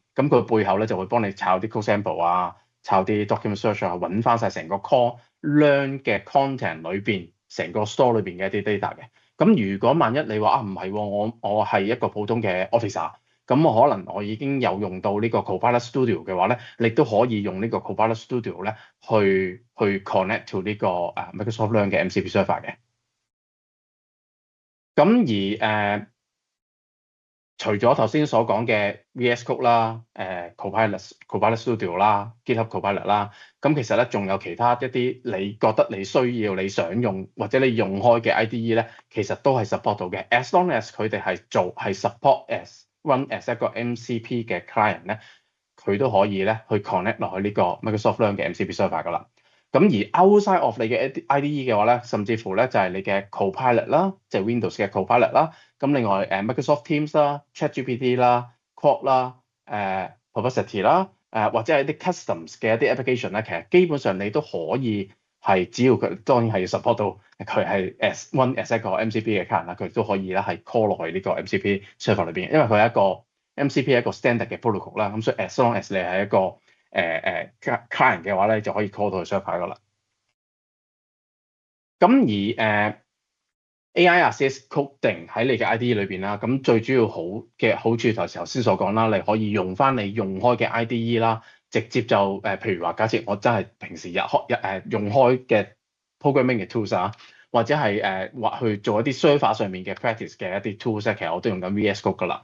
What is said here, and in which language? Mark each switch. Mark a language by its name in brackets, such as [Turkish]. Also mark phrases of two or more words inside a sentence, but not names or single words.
[Cantonese] 咁佢背後咧就會幫你抄啲 [English] code sample [Cantonese] 啊，抄啲 [English] document search [Cantonese] 啊，揾翻晒成個 [English] call Learn [Cantonese] 嘅 content 裏邊成個 store 裏邊嘅一啲 data 嘅。咁如果萬一你話唔係喎，我係一個普通嘅 officer。咁我可能我已經有用到呢個 Copilot Studio 嘅話咧，你都可以用呢個 Copilot Studio 咧去 [English] connect to [Cantonese] 呢個Microsoft Learn 嘅 [English] MCP server [Cantonese] 嘅。咁而除咗頭先所講嘅 VS Code 啦、Copilot Studio 啦、GitHub Copilot 啦，咁其實咧仲有其他一啲你覺得你需要、你想用或者你用開嘅 IDE 咧，其實都係 support 到嘅。 [English] As long as [Cantonese] 佢哋係 [English] support run as [Cantonese] 一個 MCP 嘅 client 咧，佢都可以咧去 connect 落去呢個 Microsoft Learn 嘅 [English] MCP server [Cantonese] 噶啦。咁而 [English] outside of [Cantonese] 你嘅 IDE 嘅話咧，甚至乎咧就係你嘅 Copilot 啦，即係 Windows 嘅 Copilot 啦。咁另外Microsoft Teams 啦、ChatGPT 啦、Claude 啦、Perplexity 啦、或者係啲 customs 嘅一啲 application 咧，其實基本上你都可以係只要佢當然係要 support 到佢係 as 一個 MCP 嘅 client 啦，佢都可以咧係 call 落去呢個 [English] MCP server [Cantonese] 裏邊，因為佢係一個 MCP 係一個 standard 嘅 protocol 啦，咁所以 [English] as long as [Cantonese] 你係一個client 嘅話咧，就可以 call 到去 server 噶啦。咁而 [English] AI Assist Coding [Cantonese] 喺你嘅 IDE 裏邊啦，咁最主要好嘅好處就係頭先所講啦，你可以用翻你用開嘅 IDE 啦，直接就譬如話假設我真係平時用開嘅 programming 嘅 tools 啊，或者係或去做一啲 server 上面嘅 practice 嘅一啲 tools 咧，其實我都用緊 VS Code 噶啦。